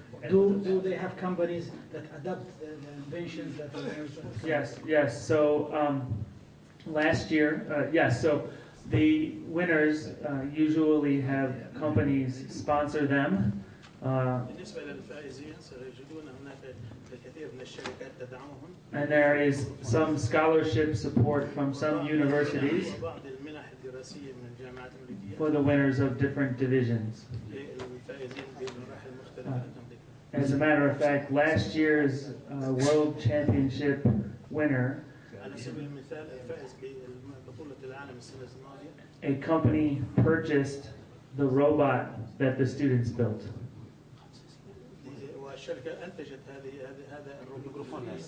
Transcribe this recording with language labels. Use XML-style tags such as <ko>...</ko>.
<en>Do they have companies that adopt the inventions that? Yes. So last year, yes. So the winners usually have companies sponsor them.</en> <ar>بالنسبة للفائزين سيجدون هناك الكثير من الشركات تدعمهم.</ar> <en>And there is some scholarship support from some universities</en> <ar>وبعض المنح الدراسية من الجامعات الأمريكية.</ar> <en>For the winners of different divisions.</en> <ar>للفائزين بمراحل مختلفة.</ar> <en>As a matter of fact, last year's World Championship winner,</en> <ar>على سبيل المثال الفائز ببطولة العالم السنة الماضية.</ar> <en>A company purchased the robot that the students built.</en> <ar>والشركة أنتجت هذا الميكروفون</ar>